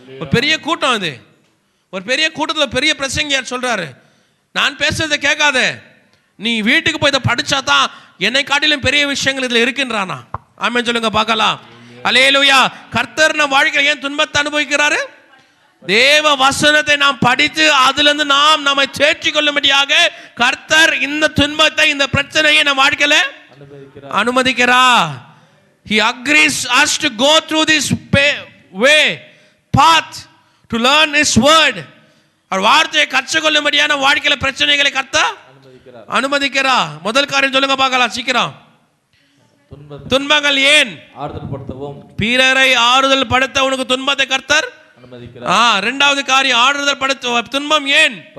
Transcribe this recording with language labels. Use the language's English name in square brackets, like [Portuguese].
[Tamil] ஒரு பெரிய கூட்டம் இது, ஒரு பெரிய கூட்டத்தில் பெரிய பிரசங்கியார் சொல்றாரு, நான் பேசுறதை கேட்காத, நீ வீட்டுக்கு போய் இதை படிச்சா தான் என்னை காட்டிலும் பெரிய விஷயங்கள் இதுல இருக்குன்றானா. ஆமென் சொல்லுங்க பார்க்கலாம். அல்லேலூயா. கர்த்தர் நம் வாழ்க்கையில் ஏன் துன்பத்தை அனுபவிக்கிறாரு? தேவ வசனத்தை நாம் படித்து அதிலிருந்து நாம் நம்மை தேற்றிக் கொள்ளும்படியாக கர்த்தர் இந்த துன்பத்தை, இந்த பிரச்சனையை நம் வாழ்க்கையில அனுமதிக்கிறார். [English] He agrees us to go through this way, path to learn his word. [Tamil] அவர் வார்த்தையை கற்றுக்கொள்ளும்படியான வாழ்க்கையில பிரச்சனைகளை கர்த்தர் அனுமதிக்கிறார். முதல் காரியம் சொல்லுங்க பார்க்கலாம் சீக்கிரம். துன்பங்கள் ஏன்? ஆறுதல் படுத்தவும், பிறரை ஆறுதல் படுத்த உனக்கு துன்பத்தை கர்த்தர் அனுமதிக்கிறார். இரண்டாவது காரியம், ஆறுதல் படுத்த துன்பம் ஏன்?